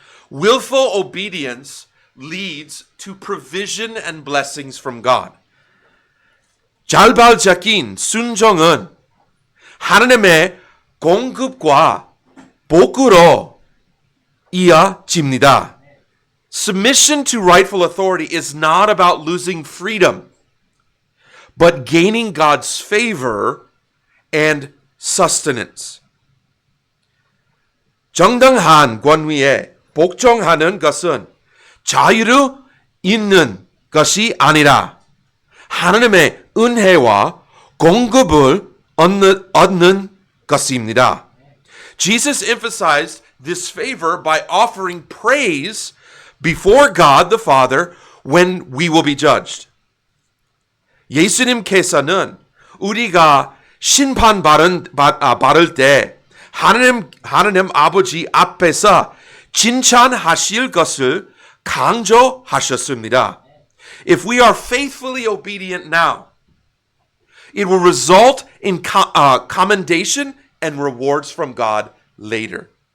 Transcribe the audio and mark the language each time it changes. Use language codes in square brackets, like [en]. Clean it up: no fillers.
[en] Willful obedience leads to provision and blessings from God. [ko] 자발적인 순종은 하나님의 공급과 복으로 이어집니다. [en] Submission to rightful authority is not about losing freedom, but gaining God's favor and sustenance. [ko] 정당한 권위에 복종하는 것은 자유를 잇는 것이 아니라 하나님의 은혜와 공급을 얻는 것입니다. [en] Jesus emphasized this favor by offering praise before God the Father when we will be judged. [ko] 예수님께서는 우리가 심판 받을 때 하나님 아버지 앞에서 칭찬하실 것을 강조하셨습니다. [en] If we are faithfully obedient now, it will result in commendation and rewards from God later.